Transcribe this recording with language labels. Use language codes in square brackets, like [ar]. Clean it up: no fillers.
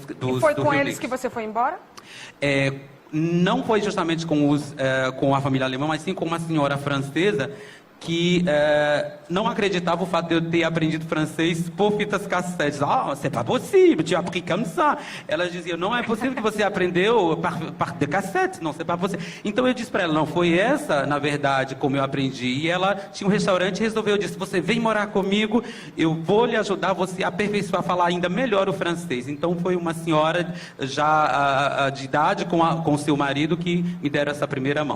[pt] E foi com eles que você foi embora? Não foi justamente com a família alemã, mas sim com uma senhora francesa que não acreditava o fato de eu ter aprendido francês por fitas cassetes. [fr] Ah, c'est pas possible, tu as appris comme ça. [pt] Ela dizia, não é possível que você aprendeu par de cassete, não, [fr] c'est pas possible. [pt] Então eu disse para ela, não, foi essa, na verdade, como eu aprendi. E ela tinha um restaurante e resolveu, disse, você vem morar comigo, eu vou lhe ajudar você a aperfeiçoar, a falar ainda melhor o francês. Então foi uma senhora já de idade com o seu marido que me deram essa primeira mão.